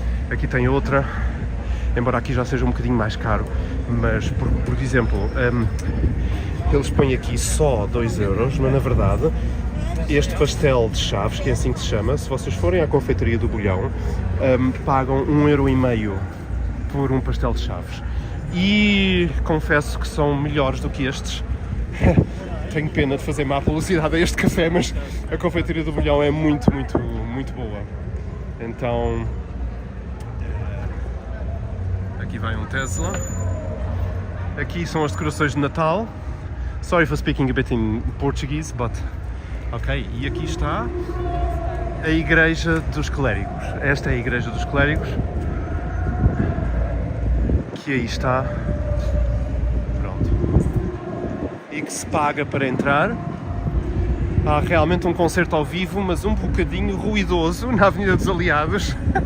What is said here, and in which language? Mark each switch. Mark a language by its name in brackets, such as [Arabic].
[Portuguese] Aqui tem outra, embora aqui já seja um bocadinho mais caro, mas, por exemplo, eles põem aqui só 2€, mas na verdade este pastel de chaves, que é assim que se chama, se vocês forem à confeitaria do Bolhão, pagam 1,5€ por um pastel de chaves. E confesso que são melhores do que estes. tenho pena de fazer má publicidade a este café, mas a confeitaria do Bolhão é muito boa. Então, aqui vai um Tesla. Aqui são as decorações de Natal. [English] Sorry for speaking a bit in Portuguese, but ok. [Portuguese] E aqui está a Igreja dos Clérigos. Esta é a Igreja dos Clérigos, que aí está. Pronto. E que se paga para entrar. Há realmente um concerto ao vivo, mas um bocadinho ruidoso na Avenida dos Aliados.